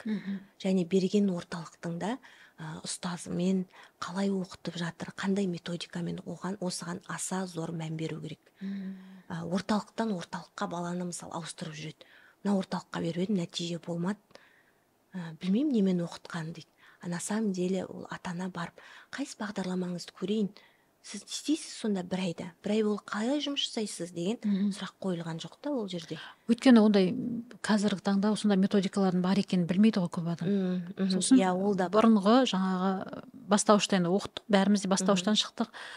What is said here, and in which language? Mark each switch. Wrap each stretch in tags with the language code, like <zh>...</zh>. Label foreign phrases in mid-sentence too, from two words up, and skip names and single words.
<kk>Және берген орталықтың да ұстазымен қалай оқытып жатыр, қандай методикамен оған, осыған аса зор мән беру керек. Орталықтан орталыққа баланы мысалы ауыстырып жүреді. Мына орталыққа беріп едім, нәтиже болмады. Білмеймін немен оқытқан дейді.</kk> <ru>На самом деле</ru> <kk>ол ата-ана барып, қайсы бағдарламаңызды көрейін, сіз не істейсіз сонда 1 айда? 1 ай болып қалай жұмыс жасайсыз деген сұрақ қойылған жоқ та ол жерде. Өйткені ондай қазіргі таңда осындай методикалардың бар екенін білмейді ғой көп адам. Сосын бұрынғы жаңағы бастауыштан оқыттық, бәріміз де бастауыштан шықтық.</kk>